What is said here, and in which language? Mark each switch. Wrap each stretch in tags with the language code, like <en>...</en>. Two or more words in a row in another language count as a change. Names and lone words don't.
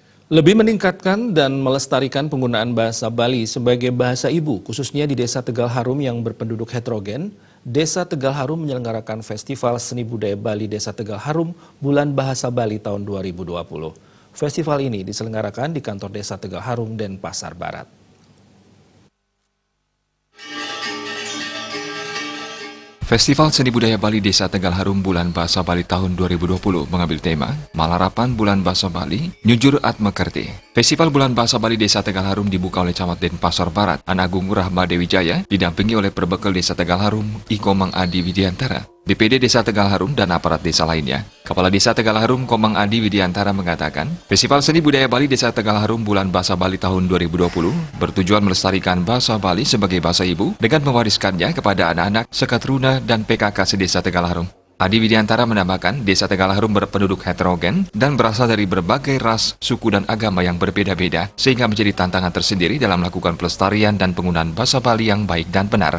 <id>Lebih meningkatkan dan melestarikan penggunaan bahasa Bali sebagai bahasa ibu, khususnya di Desa Tegal Harum yang berpenduduk heterogen, Desa Tegal Harum menyelenggarakan Festival Seni Budaya Bali Desa Tegal Harum Bulan Bahasa Bali tahun 2020. Festival ini diselenggarakan di kantor Desa Tegal Harum, Denpasar Barat. Festival Seni Budaya Bali Desa Tegal Harum Bulan Bahasa Bali tahun 2020 mengambil tema Malarapan Bulan Bahasa Bali, Nyujur Atma Kerti. Festival Bulan Bahasa Bali Desa Tegal Harum dibuka oleh Camat Denpasar Barat, Anagung Rahma Dewi Jaya, didampingi oleh Perbekal Desa Tegal Harum, Ikomang Adi Widiantara, DPD Desa Tegal Harum, dan aparat desa lainnya. Kepala Desa Tegal Harum, Komang Adi Widiantara mengatakan, Festival Seni Budaya Bali Desa Tegal Harum Bulan Bahasa Bali tahun 2020 bertujuan melestarikan bahasa Bali sebagai bahasa ibu dengan mewariskannya kepada anak-anak, sekatruna, dan PKK se-Desa Tegal Harum. Adi Widiantara menambahkan, Desa Tegal Harum berpenduduk heterogen dan berasal dari berbagai ras, suku, dan agama yang berbeda-beda, sehingga menjadi tantangan tersendiri dalam melakukan pelestarian dan penggunaan bahasa Bali yang baik dan benar.</id>